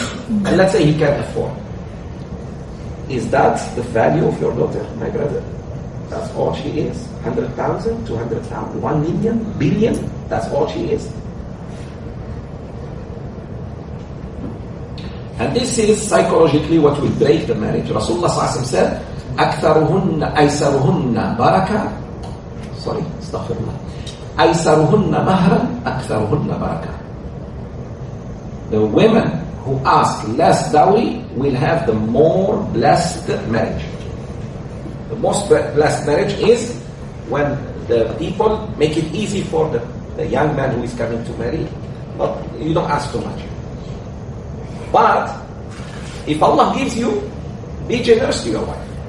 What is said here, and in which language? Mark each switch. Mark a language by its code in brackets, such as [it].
[en] And let's say he can't afford. Is that the value of your daughter, my brother? That's all she is. 100,000, 200,000, 1 million, billion. That's all she is. And this is psychologically what will break the marriage. Rasulullah said, [ar] أكثرهن أيسرهن بركة. [en] Sorry, astaghfirullah. [ar] أيسرهن مهرا أكثرهن بركة. [en] The women who ask less dowry will have the more blessed marriage. The most blessed marriage is when the people make it easy for the young man who is coming to marry. But you don't ask too much. But if Allah gives you, be generous to your wife.